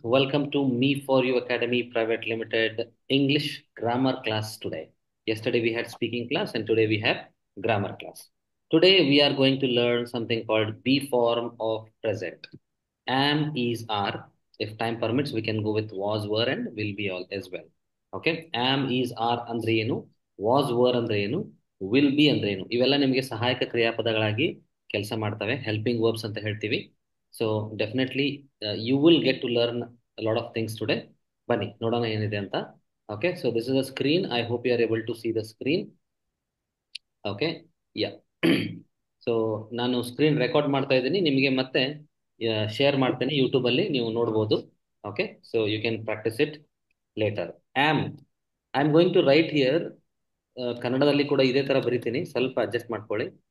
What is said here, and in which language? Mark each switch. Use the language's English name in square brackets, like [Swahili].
[English] Welcome to Me For You Academy Private Limited English grammar class today. Yesterday we had speaking class, and today we have grammar class. Today we are going to learn something called be form of present. Am, is, are. If time permits, we can go with was, were, and will be all as well. Okay. [Kannada] Am, is, are ಅಂದ್ರೆ ಏನು, was, were ಅಂದ್ರೆ ಏನು, will be ಅಂದ್ರೆ ಏನು, ಇವೆಲ್ಲ ನಿಮಗೆ ಸಹಾಯಕ ಕ್ರಿಯಾಪದಗಳಾಗಿ ಕೆಲಸ ಮಾಡ್ತವೆ. ಹೆಲ್ಪಿಂಗ್ ವರ್ಬ್ಸ್ ಅಂತ ಹೇಳ್ತೀವಿ. [English] So definitely you will get to learn a lot of things today. [Kannada] ಬನ್ನಿ ನೋಡೋಣ ಏನಿದೆ ಅಂತ. [English] Okay, so this is a screen. I hope you are able to see the screen. Okay, yeah. [Kannada] So ನಾನು screen record ಮಾಡ್ತಾ ಇದ್ದೀನಿ, ನಿಮಗೆ ಮತ್ತೆ share ಮಾಡ್ತೇನೆ ಯೂಟ್ಯೂಬ್ ಅಲ್ಲಿ, ನೀವು ನೋಡ್ಬೋದು. [English] Okay, so you can practise it later. Um I am going to write here. [Kannada] ಕನ್ನಡದಲ್ಲಿ ಕೂಡ ಇದೇ ತರ ಬರಿತೀನಿ, ಸ್ವಲ್ಪ ಅಡ್ಜಸ್ಟ್ ಮಾಡ್ಕೊಳ್ಳಿ.